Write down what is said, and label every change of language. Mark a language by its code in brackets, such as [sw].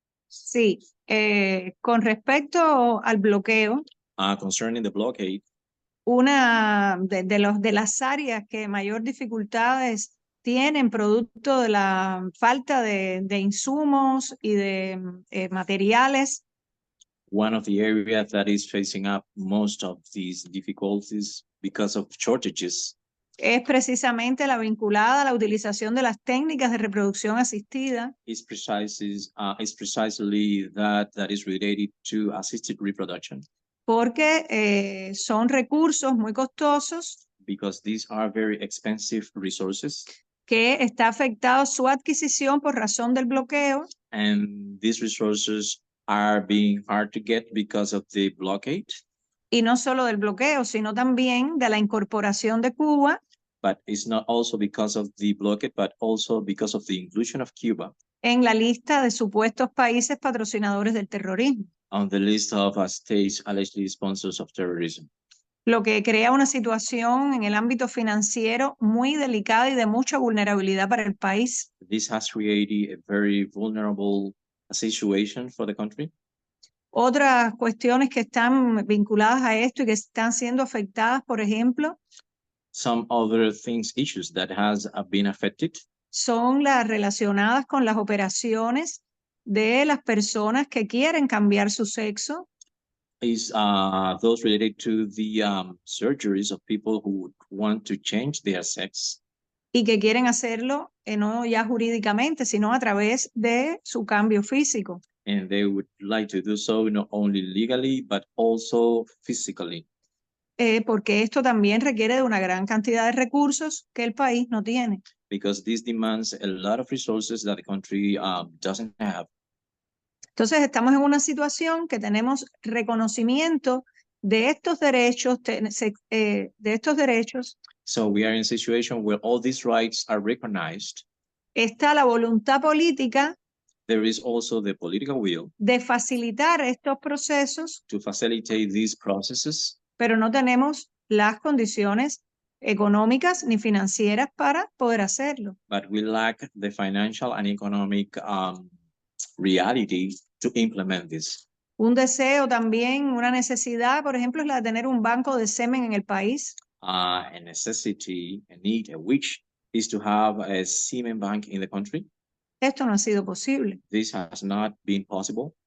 [es] Sí, con respecto al bloqueo, [en] Concerning the blockade, [es] una de las áreas que mayor dificultades tienen producto de la falta de insumos y de materiales, [en] one of the areas that is facing up most of these difficulties because of shortages [es] es precisamente la vinculada a la utilización de las técnicas de reproducción asistida, [en] is precisely that is related to assisted reproduction, [es] porque son recursos muy costosos [en] because these are very expensive resources, [es] que está afectado su adquisición por razón del bloqueo, [en] and these resources are being hard to get because of the blockade. [es] y no solo del bloqueo, sino también de la incorporación de Cuba [en] But it's not also because of the blockade, but also because of the inclusion of Cuba [es] en la lista de supuestos países patrocinadores del terrorismo, [en] on the list of states allegedly sponsors of terrorism, [es] lo que crea una situación en el ámbito financiero muy delicada y de mucha vulnerabilidad para el país. [en] This has created a very vulnerable situation for the country. [es] Otras cuestiones que están vinculadas a esto y que están siendo afectadas, por ejemplo, [en] Some other issues that has been affected [es] son las relacionadas con las operaciones de las personas que quieren cambiar su sexo [en] is those related to the surgeries of people who want to change their sex [es] y que quieren hacerlo no ya jurídicamente, sino a través de su cambio físico. [en] and they would like to do so not only legally but also physically, [es] Porque esto también requiere de una gran cantidad de recursos que el país no tiene. [en] because this demands a lot of resources that the country doesn't have. [es] Entonces, estamos en una situación que tenemos reconocimiento de estos derechos, [en] So we are in a situation where all these rights are recognized. [es] está la voluntad política [en] There is also the political will [es] de facilitar estos procesos, [en] to facilitate these processes, [es] pero no tenemos las condiciones económicas ni financieras para poder hacerlo. [en] but we lack the financial and economic reality to implement this. [es] Un deseo también, una necesidad, por ejemplo, es la de tener un banco de semen en el país. [en] A necessity, a need, a wish is to have a semen bank in the country. [es] Esto no ha sido posible. [en] This has not been possible.